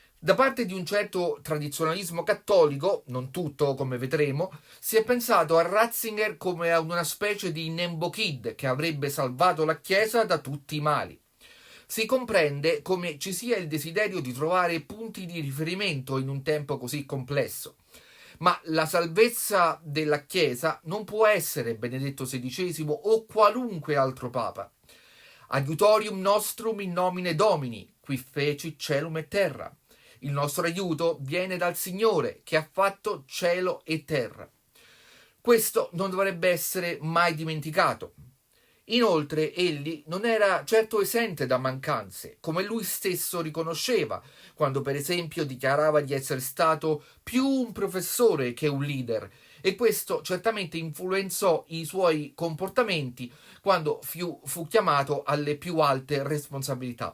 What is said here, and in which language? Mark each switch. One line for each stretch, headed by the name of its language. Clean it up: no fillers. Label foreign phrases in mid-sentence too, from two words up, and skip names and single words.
Italian: Da parte di un certo tradizionalismo cattolico, non tutto come vedremo, si è pensato a Ratzinger come a una specie di Nembo Kid che avrebbe salvato la Chiesa da tutti i mali. Si comprende come ci sia il desiderio di trovare punti di riferimento in un tempo così complesso. Ma la salvezza della Chiesa non può essere Benedetto XVI o qualunque altro Papa.
Latin: Aiutorium nostrum in nomine Domini, qui feci celum e terra.
Italian: Il nostro aiuto viene dal Signore che ha fatto cielo e terra. Questo non dovrebbe essere mai dimenticato. Inoltre egli non era certo esente da mancanze, come lui stesso riconosceva, quando per esempio dichiarava di essere stato più un professore che un leader, e questo certamente influenzò i suoi comportamenti quando fu chiamato alle più alte responsabilità.